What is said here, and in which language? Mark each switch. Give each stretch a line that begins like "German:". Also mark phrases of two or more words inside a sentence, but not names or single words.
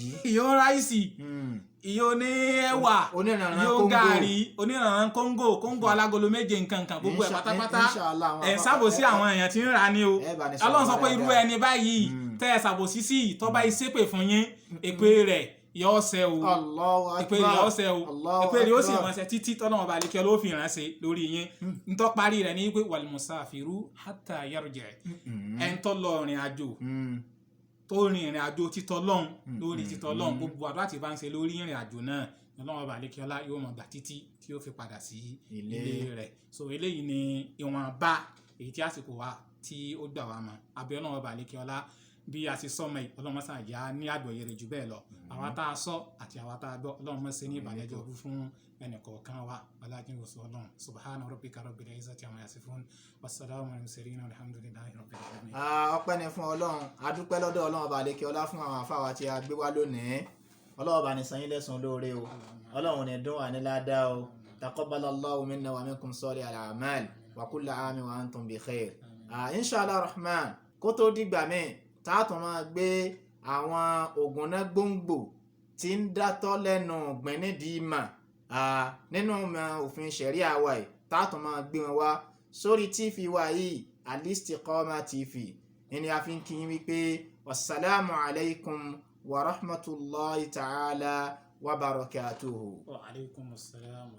Yoruba: ìyó ráìsì ìyó ní ẹ̀wà ìyó gàrí onírànràn kóńgò alágolo méje nǹkan gbogbo ẹ̀ pátápátá ẹ̀ ń ṣàbòsí àwọn èèyàn tí ń rà ní o Ọlọ́run sọ pé irú ẹni báyìí tẹ́ ẹ ṣàbòsí sí tọ́ba ìṣépè fún yín èpè rẹ̀ yóò ṣẹ o ìpè rẹ̀ yóò ṣẹ o ìpè rẹ̀ yóò sì máa ṣẹ títí Ọlọ́hun Ọba àlékè ló fi ránṣẹ́ lórí yín ntọ́ parí rẹ̀ ní pé
Arabic: والمسافر حتى يرجع
Yoruba: ẹ̀ ń tọ́ lọ rìn àjò tó rìn ìrìn àjò títọ́ lọ́hùn lórí títọ́ lọ́hùn gbogbo àdúrà tí bá ń ṣe lórí ìrìn àjò náà Ọlọ́hun Ọba àlékè ọlá yóò máa gbà títí tí yóò fi padà sí ilé rẹ̀. so eléyìí ni ìwọ̀nba èyí tí àsìkò wa tí ó gbà wá mọ́ abẹ́ Ọlọ́hun Ọba àlékè ọlá bí a ti sọmọ yìí Ọlọ́run mọ́sá àjá ní àgbọ́yé rẹ̀ jù bẹ́ẹ̀ lọ àwa tá a sọ àti àwa tá a gbọ́ Ọlọ́run mọ́sá ní ìbàlẹ́jọ́ fún ẹnìkọ̀ọ̀kan wa ọlájínwó sọ Ọlọ́run
Arabic: سبحان ربك رب العزة عما يصفون والسلام على المرسلين الحمد لله رب العالمين.
Yoruba: ọpẹ́ ni fún Ọlọ́run adúpẹ́ lọ́dọ̀ Ọlọ́run Ọba àlékè ọlá fún àwọn àfáwà tí a gbé wá lónìí Ọlọ́run Ọba ní san yín lẹ́san lóore o Ọlọ́run ní dún wà ní ládàá o
Arabic: تقبل الله منا ومنكم صالح الأعمال وكل عام وأنتم بخير. إن شاء الله رحمن
Yoruba: kó tó dìgbà míì táàtún máa gbé àwọn ògùnná gbòǹgbò tí ń dátọ́ lẹ́nu ọ̀gbìn nídìí mà nínú òfin ṣẹ̀ríà wa yìí táàtún máa gbé wọn wá sórí tífì wa yìí Al-Istiqama TV ní a fi ń kí yín wípé
Arabic: والسلام عليكم ورحمة الله تعالى وبركاته. وعليكم السلام.